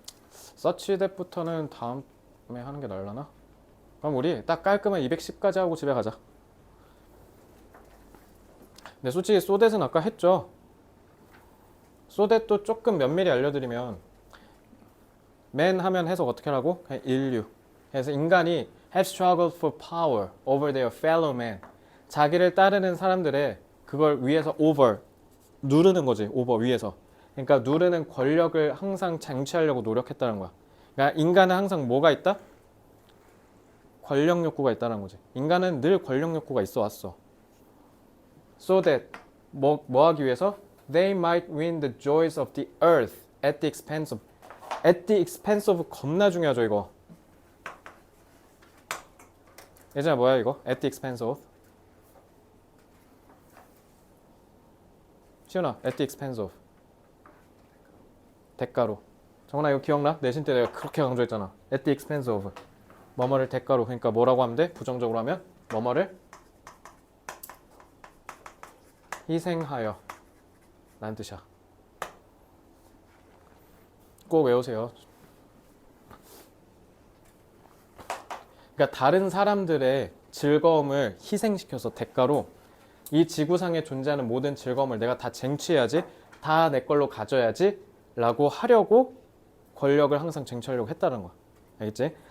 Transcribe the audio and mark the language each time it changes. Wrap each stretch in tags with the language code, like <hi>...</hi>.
<ko>서치 뎁부터는 다음에 하는 게 나으려나? 그럼 우리 딱 깔끔한 210까지 하고 집에 가자. 근데 솔직히 소댓은 아까 했죠. 소댓도 조금 면밀히 알려드리면 man 하면 해석 어떻게 하라고? 그냥 인류. 그래서 인간이</ko> <en>have struggled for power over their fellow man.</en> <ko>자기를 따르는 사람들의 그걸 위에서 over 누르는 거지. over 위에서. 그러니까 누르는 권력을 항상 쟁취하려고 노력했다는 거야. 그러니까 인간은 항상 뭐가 있다? 권력 욕구가 있다는 거지. 인간은 늘 권력 욕구가 있어 왔어.</ko> <en>So that</en> <ko>뭐 하기 위해서?</ko> <en>They might win the joys of the earth at the expense of</en> <ko>겁나 중요하죠 이거. 예전에 뭐야 이거?</ko> <en>At the expense of 시훈아, at the expense of</en> <ko>대가로. 정훈아 이거 기억나? 내신 때 내가 그렇게 강조했잖아.</ko> <en>At the expense of</en> <ko>뭐뭐를 대가로. 그러니까 뭐라고 하면 돼? 부정적으로 하면 뭐뭐를 희생하여 라는 뜻이야. 꼭 외우세요. 그러니까 다른 사람들의 즐거움을 희생시켜서 대가로 이 지구상에 존재하는 모든 즐거움을 내가 다 쟁취해야지, 다 내 걸로 가져야지 라고 하려고 권력을 항상 쟁취하려고 했다는 거야. 알겠지?</ko>